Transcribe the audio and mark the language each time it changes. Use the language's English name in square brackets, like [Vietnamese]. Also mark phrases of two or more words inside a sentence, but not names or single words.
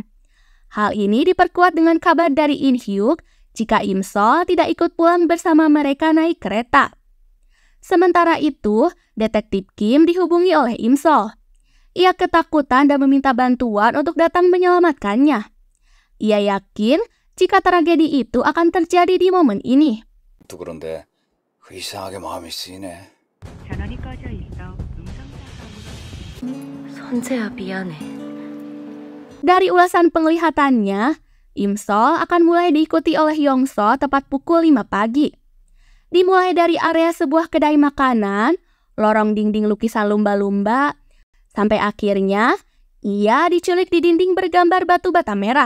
[Indonesian] Hal ini diperkuat dengan kabar dari In Hyuk jika Imsol tidak ikut pulang bersama mereka naik kereta. Sementara itu, detektif Kim dihubungi oleh Imsol. Ia ketakutan dan meminta bantuan untuk datang menyelamatkannya. Ia yakin jika tragedi itu akan terjadi di momen ini. [Korean] 또 그런데 이상하게 마음이 쓰이네. 전원이 꺼져 있어 선재야, 미안해. [Indonesian] Dari ulasan penglihatannya, Imsol akan mulai diikuti oleh Yongso tepat pukul 5 pagi. Dimulai dari area sebuah kedai makanan, lorong dinding lukisan lumba-lumba, sampai akhirnya ia diculik di dinding bergambar batu bata merah.